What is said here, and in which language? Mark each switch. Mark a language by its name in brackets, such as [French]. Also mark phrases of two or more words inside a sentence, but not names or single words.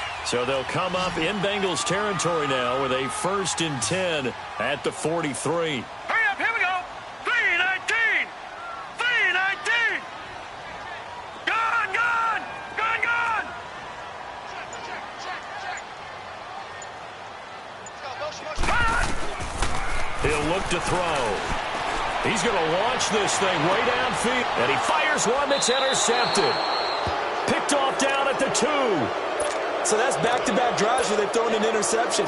[English] So they'll come up in Bengals territory now with a 1st and 10 at the 43. Hurry up, here we go. 3-19. 3-19. Gone, gone. Gone, gone. He'll look to throw. He's going to launch this thing way downfield. And he fires one that's intercepted. Picked off down at the 2. So that's back-to-back drives where they've thrown an interception.